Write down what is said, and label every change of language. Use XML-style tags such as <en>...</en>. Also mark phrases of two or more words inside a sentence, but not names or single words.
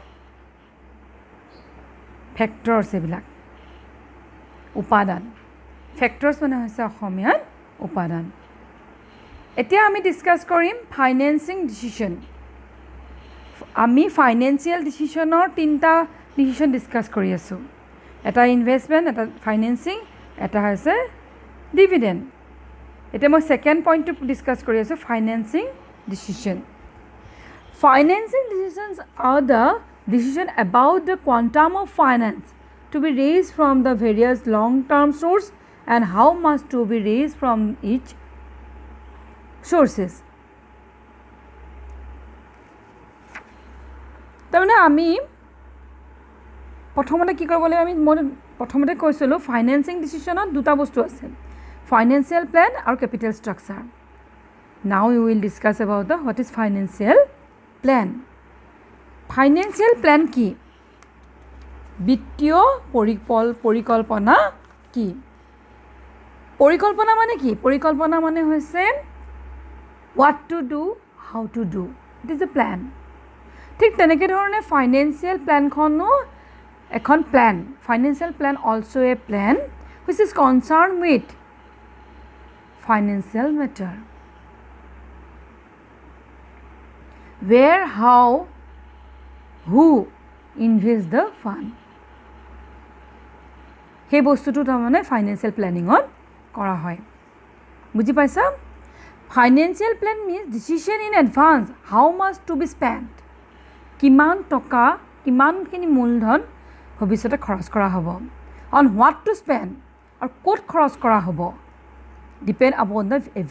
<as>ফেক্টৰছ এইবিলাক উপাদান ফেক্টৰছ মানে হৈছে অসমীয়াত উপাদান এতিয়া আমি ডিছকাছ কৰিম</as> <en>financing decision</en> <as>আমি ফাইনেন্সিয়েল ডিচিশ্যনৰ তিনিটা ডিচিশ্যন ডিছকাছ কৰি আছোঁ এটা ইনভেষ্টমেণ্ট এটা ফাইনেন্সিং এটা হৈছে ডিভিডেণ্ড এতিয়া মই ছেকেণ্ড পইণ্টটো ডিছকাছ কৰি আছোঁ</as> <en>financing decision Financing decisions are the decision about the quantum of finance to be raised from the various long-term sources and how much to be raised from each sources.</en> <as>তাৰমানে আমি প্ৰথমতে কি কৰিব লাগিব মই প্ৰথমতে কৈছিলোঁ</as> <en>financing decisionত</en> <as>দুটা বস্তু আছে</as> <en>financial plan</en> <as>আৰু</as> <en>capital structure now you will discuss about the what is financial plan financial</en> <as>প্লেন কি বিত্তীয় পৰিকল্পনা কি পৰিকল্পনা মানে কি পৰিকল্পনা মানে হৈছে</as> <en>what to do how to do it is a plan</en> <as>ঠিক তেনেকৈ ধৰণে</as> <en>financial planখনো</en> <as>এখন প্লেন</as> <en>financial plan also a plan which is concerned with financial matter where how who invest the fund</en> <as>সেই বস্তুটো তাৰমানে</as> <en>financial planningত</en> <as>কৰা হয় বুজি পাইছা</as> <en>financial plan means decision in advance how much to be spend</en> <as>কিমান টকা কিমানখিনি মূলধন ভৱিষ্যতে খৰচ কৰা হ'ব</as> <en>on what to spend</en> <as>আৰু ক'ত খৰচ কৰা হ'ব</as> <en>depend upon the</en>